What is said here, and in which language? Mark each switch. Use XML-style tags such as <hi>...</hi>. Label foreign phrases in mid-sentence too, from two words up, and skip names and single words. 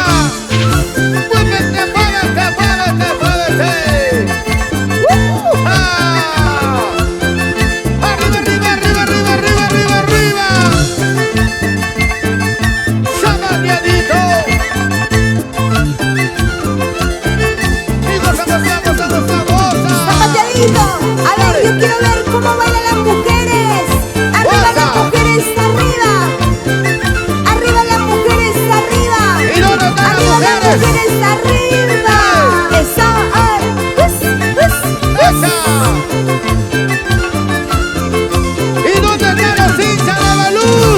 <es>¡Muévete, muévete, muévete, muévete! ¡Ah! ¡Arriba, arriba, arriba, arriba, arriba, arriba, arriba! ¡Zapateadito! ¡Y goza, goza, goza, goza, goza! zapateadito. A ver, yo quiero ver cómo bailan las mujeres. Arriba las mujeres, arriba. Arriba las mujeres, arriba. ¿Y dónde están las Arriba las mujeres? mujeres, arriba. Eso, ¡Esa! ¿Y dónde están los hinchas de la luz?</es>